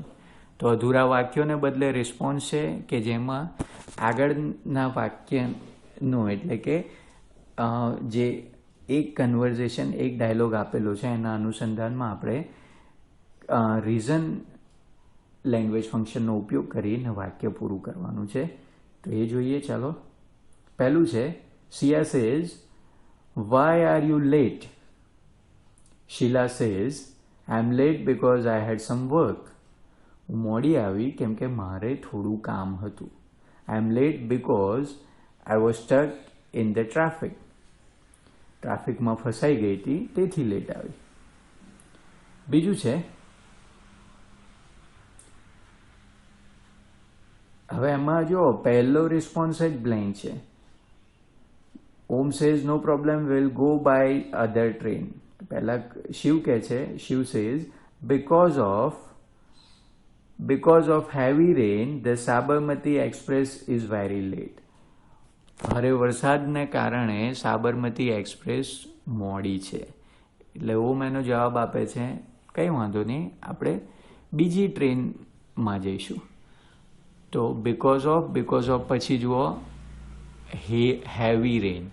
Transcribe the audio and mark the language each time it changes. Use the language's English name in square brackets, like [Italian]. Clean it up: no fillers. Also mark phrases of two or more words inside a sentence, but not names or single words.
[Gujarati] તો અધૂરા વાક્યોને બદલે રિસ્પોન્સ છે કે જેમાં આગળના વાક્યનો એટલે કે જે એક કન્વર્ઝેશન એક ડાયલોગ આપેલો છે એના અનુસંધાનમાં આપણે [English] reason language function [Gujarati] ઉપયોગ કરીને વાક્ય પૂરું કરવાનું છે. તો એ જોઈએ. ચાલો. પહેલું છે [English] Siya says why are you late. Sheila says, I'm late because I had some work. [Gujarati] હું મોડી આવી કેમ કે મારે થોડું કામ હતું. [English] I am late because I was stuck in the traffic. [Gujarati] ટ્રાફિકમાં ફસાઈ ગઈ હતી તેથી લેટ આવી. બીજું છે, હવે એમાં જો પહેલો રિસ્પોન્સ જ બ્લેન્ક છે. [English] Om says no problem, will go by other train. [Gujarati] પહેલા શિવ કહે છે, [English] Shiv says because of heavy rain the Sabarmati Express is very late. [Gujarati] ભારે વરસાદને કારણે સાબરમતી એક્સપ્રેસ મોડી છે. એટલે ઓમ એનો જવાબ આપે છે, કંઈ વાંધો નહીં, આપણે બીજી ટ્રેનમાં જઈશું. તો [English] because of [Gujarati] પછી જુઓ [English] heavy rain.